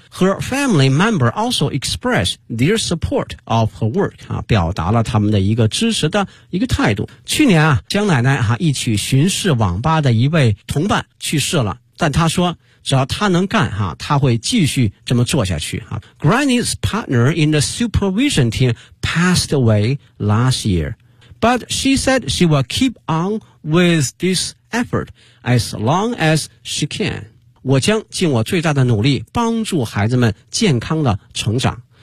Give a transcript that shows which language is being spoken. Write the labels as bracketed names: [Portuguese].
[English] Her family member also expressed their support of her work [Chinese] 啊，表达了他们的一个支持的一个态度。去年啊，江奶奶啊一起巡视网吧的一位同伴去世了，但他说只要他能干啊，他会继续这么做下去啊。 [English] Granny's partner in the supervision team passed away last year. But she said she will keep on with this effort as long as she can. [Chinese] 我将尽我最大的努力帮助孩子们健康的成长。